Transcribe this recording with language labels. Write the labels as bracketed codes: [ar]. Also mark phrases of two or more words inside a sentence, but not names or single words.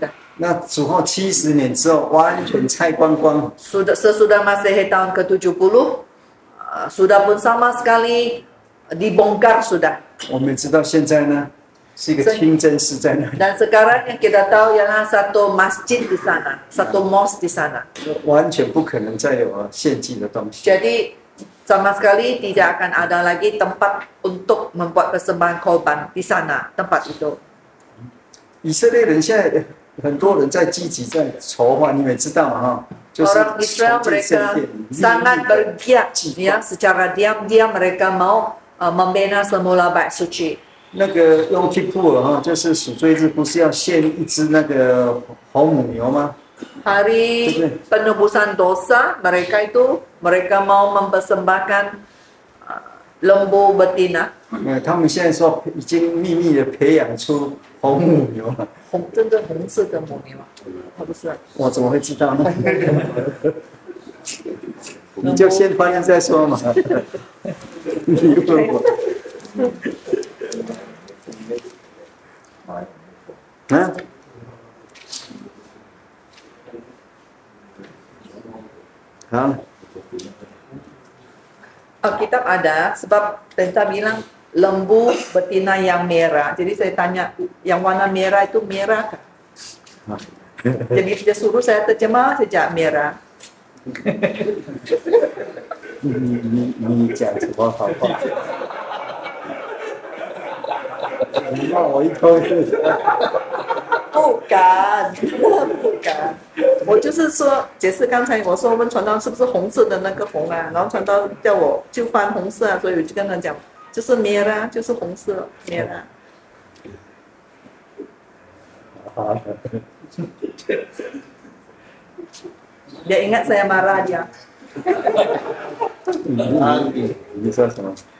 [zh] 那主后70年之后，完全拆光光。 [ms] Sesudah Masehi tahun ke-70 sudah pun sama sekali dibongkar sudah. [zh] 我们知道现在呢，是一个清真寺在那里， [ms] Dan sekarang yang kita tahu ialah satu masjid di sana, satu mosque di sana. [zh] 完全不可能再有献祭的东西。 [ms] Jadi sama sekali tidak akan ada lagi tempat untuk membuat persembahan korban di sana, tempat itu. [zh] 以色列人现在很多人在积极在筹划，你们也知道嘛哈，就是 [ms] Orang Israel [zh] 重建圣 [ms] mereka [zh] 殿， [ms] sangat bergiat ya, secara diam-diam mereka mau membina semula bait suci. [zh] 那个 Yom Kippur 哈，就是赎罪日，不是要献一只那个红母牛吗？ [ms] Hari penebusan dosa mereka mau mempersembahkan lembu betina. [zh] 他们现在说已经秘密的培养出红母牛了，真的红色的母牛啊，不是？我怎么会知道呢？你就先翻译再说嘛。你问我。啊？ Hah? [ms] Alkitab ada sebab Tenta bilang lembu betina yang merah. Jadi saya tanya yang warna merah itu merah kah? Jadi dia suruh saya terjemah sejak merah. [zh] 你讲什么好话？你骂我一通是？ bukan，我就是说解释刚才我说问传道是不是红色的那个红啊，然后传道叫我就翻红色啊，所以我就跟他讲，就是 merah， 就是红色 merah。 [ms] Dia ingat saya marah dia。 [zh] 你说什么？